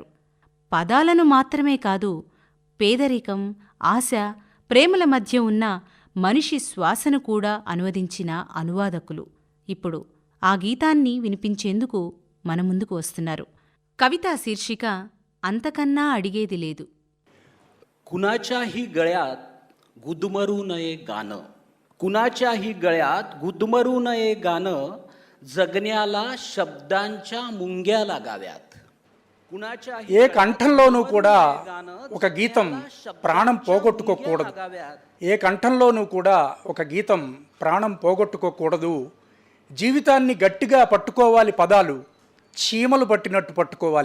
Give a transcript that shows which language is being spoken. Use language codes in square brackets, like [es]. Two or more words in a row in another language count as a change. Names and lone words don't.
[te] పదాలను మాత్రమే కాదు, పేదరికం, ఆశ, ప్రేమల మధ్య ఉన్న మనిషి శ్వాసను కూడా అనువదించిన అనువాదకులు. ఇప్పుడు ఆ గీతాన్ని వినిపించేందుకు మన ముందుకు వస్తున్నారు. కవితా శీర్షిక అంతకన్నా అడిగేది లేదు. [mr] कुणाच्याही गळ्यात गुदमरू नये गाणं, कुणाच्याही गळ्यात गुदमरू नये गाणं, जगण्याला शब्दांच्या मुंग्या लागाव्यात. [te] ఏ కంఠంలోనూ కూడా ఒక గీతం ప్రాణం పోగొట్టుకోకూడదు. ఏ కంఠంలోనూ కూడా ఒక గీతం ప్రాణం పోగొట్టుకోకూడదు. జీవితాన్ని గట్టిగా పట్టుకోవాలి. పదాలు చీమలు పట్టినట్టు పట్టుకోవాలి.